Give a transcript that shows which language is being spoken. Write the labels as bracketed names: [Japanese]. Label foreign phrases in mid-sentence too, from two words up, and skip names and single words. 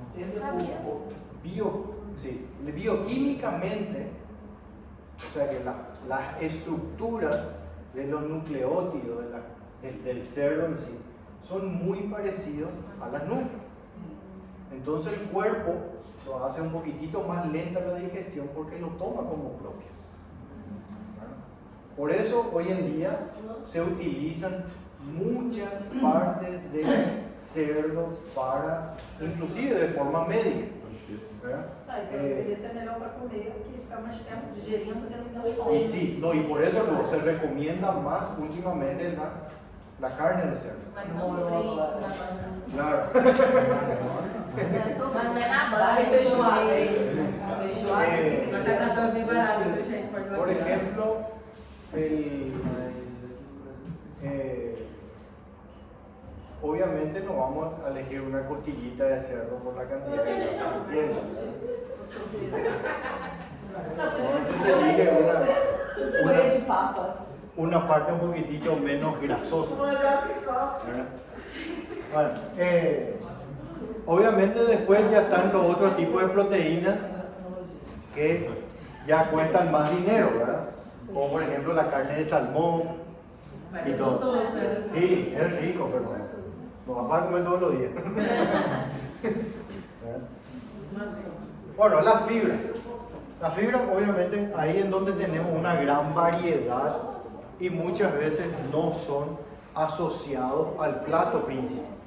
[Spanish] Bioquímicamente, o sea que las estructuras de los nucleótidos del cerdo en sí son muy parecidos a las nuestras. Entonces el cuerpo lo hace un poquitito más lenta la digestión porque lo toma como propio. Por eso hoy en día se utilizan muchas partes de cerdo para, inclusive de forma médica. [Portuguese] Deveria ser melhor para comer que ficar mais tempo digerindo dentro da fome. [Spanish] Y sí, no, y por eso se recomienda más últimamente la carne de cerdo. [Portuguese] Mas não frito, Claro. mas não é na Dá banha. feijoada aí. Feijoada. Mas a carne é bem barata, viu, gente? Pode [Spanish] Por [Portuguese] variar. [Spanish] ejemplo, obviamente no vamos a elegir una costillita de cerdo por la cantidad de grasa que tiene. Entonces se elige [Portuguese] Purê de papas. [Spanish] una parte un poquitito menos grasosa. ¿Verdad? Bueno, obviamente después ya están los otros tipos de proteínas que ya cuestan más dinero, ¿verdad? Como por ejemplo la carne de salmón [Portuguese] Mas [Spanish] y [Portuguese] é [Spanish] todo. [Portuguese] gostoso, né? [Spanish] Sí, es rico, pero lo vas a comer todos los días. Bueno, la fibra. La fibra, obviamente, ahí en donde tenemos una gran variedad y muchas veces no son asociados al plato principal.